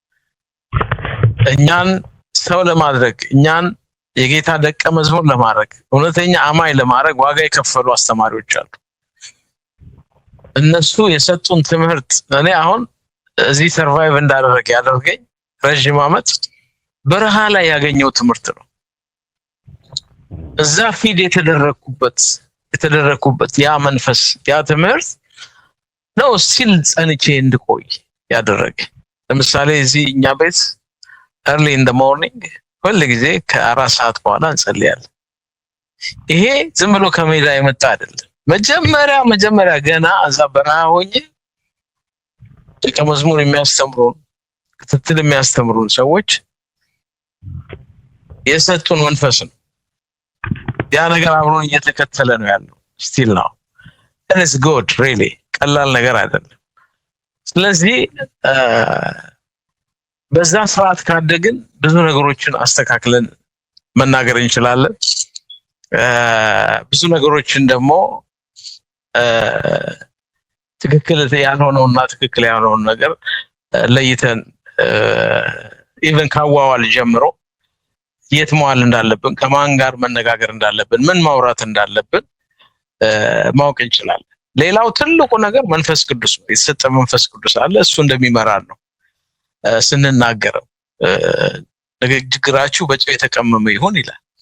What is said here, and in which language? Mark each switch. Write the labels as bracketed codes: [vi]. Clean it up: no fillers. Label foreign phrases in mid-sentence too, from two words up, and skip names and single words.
[am] እኛን ሰው ለማድረግ እኛን የጌታ ደቀ መዝሙር ለማድረግ እውነተኛ አማኝ ለማድረግ ዋጋ የከፈሉ አስተማሪዎች አሉ። እነሱ የሰጡን ትምህርት እኔ አሁን እዚህ ሰርቫይቭ እንዳደረገ ያደርገኝ ረጅም ዓመት በረሃ ላይ ያገኘው ትምህርት ነው። እዛ ፊድ የተደረኩበት ያ መንፈስ ያ ትምህርት ነው ሲል ጸንቼ እንድቆይ ያደረገ። ለምሳሌ እዚህ እኛ ቤት [en] early in the morning [am] ሁሉ ጊዜ ከ4 ሰዓት በኋላ እንጸልያለን። ይሄ ዝም ብሎ ከሜዳ የመጣ አይደለም። መጀመሪያ ገና እዛ በረሃ ሆኜ ደቀ መዝሙር የሚያስተምሩን ክትትል የሚያስተምሩን ሰዎች የሰጡን መንፈስ ነው። ያ ነገር አብሮን እየተከተለ ነው ያለው [en] still now. And it's good really [am] ቀላል ነገር አይደለም። ስለዚህ በዛ ሰዓት ካደግን ብዙ ነገሮችን አስተካክለን መናገር እንችላለን። ብዙ ነገሮችን ደግሞ ትክክል ያልሆነውና ትክክል ያልሆነውን ነገር ለይተን ኢቭን ካዋዋል ጀምሮ የት መዋል እንዳለብን፣ ከማን ጋር መነጋገር እንዳለብን፣ ምን ማውራት እንዳለብን ማወቅ እንችላለን። ሌላው ትልቁ ነገር መንፈስ ቅዱስ ነው። የተሰጠ መንፈስ ቅዱስ አለ። እሱ እንደሚመራን ነው። ስንናገረው ንግግራችሁ በጨው የተቀመመ ይሁን ይላል።